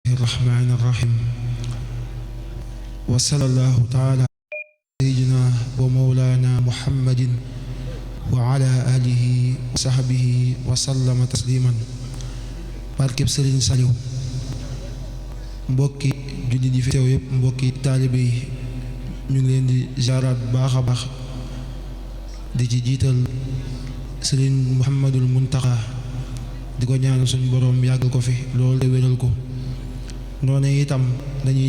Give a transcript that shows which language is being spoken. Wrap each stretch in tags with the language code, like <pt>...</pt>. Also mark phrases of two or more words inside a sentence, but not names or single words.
<ar>الرحمن الرحيم وصلى الله تعالى على سيدنا ومولانا محمد وعلى آله وصحبه وسلم تسليما</ar> <wo>barkeb Sëriñ Saliou mbokki julli di fi teew yëpp mbokki taalibe yi ñu ngi leen di ziaraat bu baax a baax di ci jiital Sëriñ Muhammadul Muntaxa di ko ñaanal suñu boroom yàggal ko fi loolu te wéral ko noonu itam dañuy</wo>